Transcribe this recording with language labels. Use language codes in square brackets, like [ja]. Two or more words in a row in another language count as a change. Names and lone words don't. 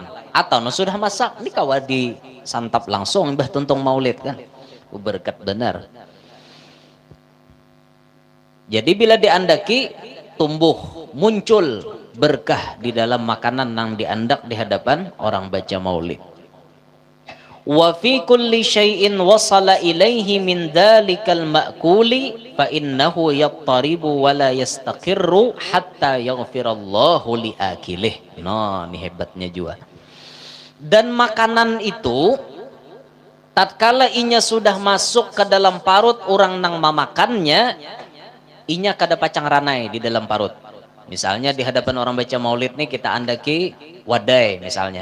[bjn] Atau sudah masak, ini kawa disantap langsung mbah tuntung maulid kan. Oh berkat benar. Jadi bila diandaki tumbuh muncul berkah di dalam makanan yang diandak di hadapan orang baca maulid. [ar] وفي كل شيء وصل إليه من ذلك المأكول فإنه يضطرب ولا يستقر حتى يغفر الله لآكله. [bjn] Nah, ini hebatnya juga. Dan makanan itu tatkala inya sudah masuk ke dalam parut orang nang memakannya, inya kada pacang ranai di dalam parut. Misalnya di hadapan orang baca maulid nih kita andaki wadai misalnya.